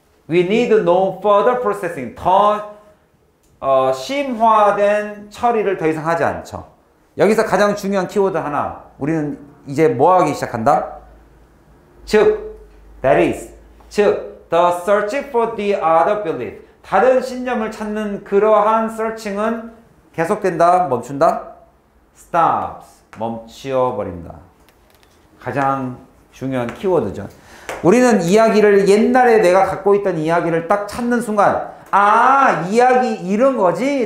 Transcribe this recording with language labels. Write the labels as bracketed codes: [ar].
[en] We need no further processing. [ko] 더 심화된 처리를 더 이상 하지 않죠. 여기서 가장 중요한 키워드 하나. 우리는 이제 뭐 하기 시작한다? 즉, [en] that is. [ko] 즉, [en] the search for the other belief. [ko] 다른 신념을 찾는 그러한 searching은 계속된다, 멈춘다? [en] stops. [ko] 멈추어버린다. 가장 중요한 키워드죠. 우리는 이야기를 옛날에 내가 갖고 있던 이야기를 딱 찾는 순간 이야기 이런 거지?